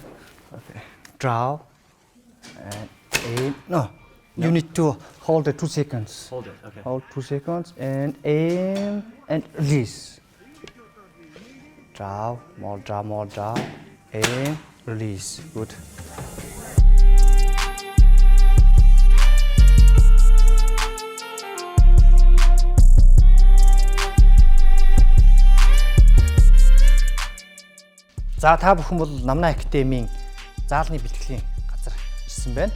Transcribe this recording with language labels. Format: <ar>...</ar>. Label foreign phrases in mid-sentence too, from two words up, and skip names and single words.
<en>Okay. Draw. And aim. No. You need to hold it 2 seconds. Hold it. Okay. Hold 2 seconds and aim and release. Draw, more draw. Aim, release. Good.</en> <mn>За та бүхэн бол Намна Академийн заалны бэлтгэлийн газар ирсэн байна.</mn>